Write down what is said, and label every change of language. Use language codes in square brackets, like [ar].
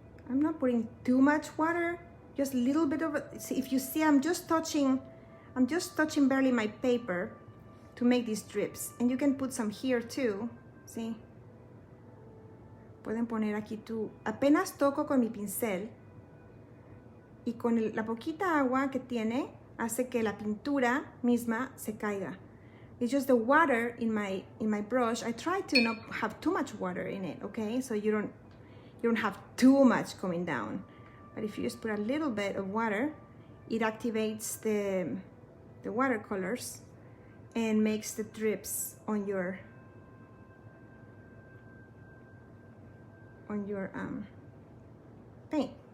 [en] I'm not putting too much water, just a little bit of it. See, if you see, I'm just touching barely my paper to make these drips. And you can put some here too, see? [es] Pueden poner aquí tú. Apenas toco con mi pincel y con la poquita agua que tiene hace que la pintura misma se caiga. [en] It's just the water in my brush. I try to not have too much water in it, okay? So you don't have too much coming down. But if you just put a little bit of water, it activates the watercolors and makes the drips on your paint.